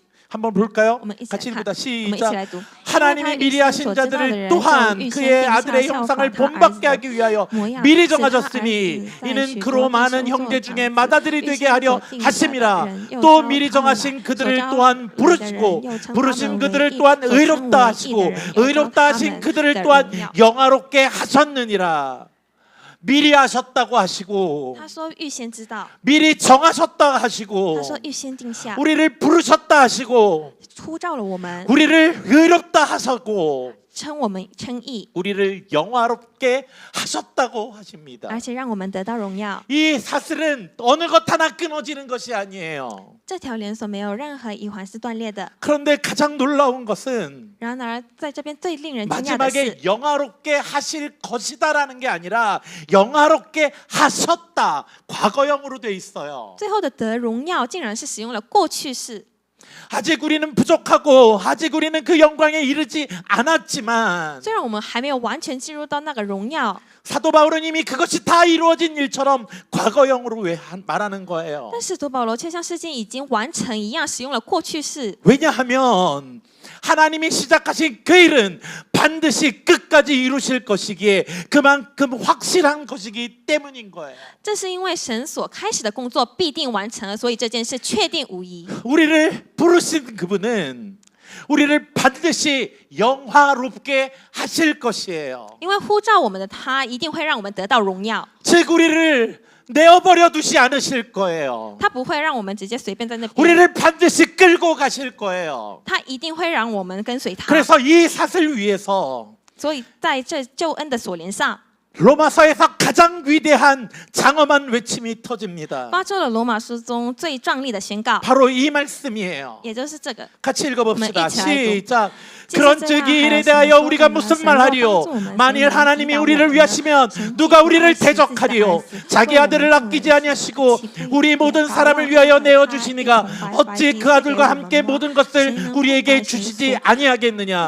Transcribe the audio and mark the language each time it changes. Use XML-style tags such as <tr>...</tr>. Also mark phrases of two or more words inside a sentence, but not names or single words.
<ko>한번 볼까요?</ko> <zh>我们一起</zh> <ko>같이</ko> <zh>来看，</zh> <ko>읽다</ko> <zh>我们一起来</zh> <ko>시작.</ko> <zh>读。</zh> <ko>하나님이 미리 하신 자들을 또한 그의 아들의 형상을 본받게 하기 위하여 미리 정하셨으니 이는 그로 많은 형제 중에 맏아들이 되게 하려 하심이라. 또 미리 정하신 그들을 또한 부르시고 부르신 그들을 또한 의롭다 하시고 의롭다 하신 그들을 또한 영화롭게 하셨느니라. 미리 하셨다고 하시고</ko> <zh>他说预先知道，</zh> <ko>미리 정하셨다 하시고</ko> <zh>他说预先定下，</zh> <ko>우리를 부르셨다 하시고</ko> <zh>呼召了我们，</zh> <ko>우리를 의롭다 하셨고</ko> <zh>称我们称义，</zh> <ko>우리를 영화롭게 하셨다고 하십니다.</ko> <zh>而且让我们得到荣耀。</zh> <ko>이 사슬은 어느 것 하나 끊어지는 것이 아니에요.</ko> <zh>这条连锁没有任何一环是断裂的。</zh> <ko>그런데 가장 놀라운 것은</ko> <zh>然而，在这边最令人惊讶的是，</zh> <ko>마지막에 영화롭게 하실 것이다라는 게 아니라 영화롭게 하셨다. 과거형으로 돼 있어요.</ko> <zh>最后的得荣耀竟然是使用了过去式。</zh> <ko>아직 우리는 부족하고 아직 우리는 그 영광에 이르지 않았지만</ko> <zh>虽然我们还没有完全进入到那个荣耀，</zh> <ko>사도 바울은 이미 그것이 다 이루어진 일처럼 과거형으로 말하는 거예요.</ko> <zh>但使徒保罗却像事情已经完成一样，使用了过去式。</zh> <ko>왜냐하면 하나님이 시작하신 그 일은 반드시 끝까지 이루실 것이기에 그만큼 확실한 것이기 때문인 거예요.</ko> <zh>这是因为神所开始的工作必定完成了，所以这件事确定无疑。</zh> <ko>우리를 부르신 그분은 우리를 반드시 영화롭게 하실 것이에요.</ko> <zh>因为呼召我们的他，一定会让我们得到荣耀。</zh> <ko>즉 우리를 내어버려 두지 않으실 거예요.</ko> <zh>他不会让我们直接随便在那边，</zh> <ko>우리를 반드시 끌고 가실 거예요.</ko> <zh>他一定会让我们跟随他。</zh> <ko>그래서 이 사슬 위에서</ko> <zh>所以在这救恩的锁链上，</zh> <ko>로마서에서 가장 위대한 장엄한 외침이 터집니다.</ko> <zh>发出了罗马书中最壮丽的宣告，</zh> <ko>바로 이 말씀이에요.</ko> <zh>也就是这个。</zh> <ko>같이 읽어봅시다. 한번 읽지 시작. 그런즉 이 일에 대하여 우리가 무슨 말하리요? 만일 하나님이 우리를 위하시면 누가 우리를 대적하리요? 자기 아들을 아끼지 아니하시고 우리 모든 사람을 위하여 내어주시니가 어찌 그 아들과 함께 모든 것을 우리에게 주시지 아니하겠느냐?</ko>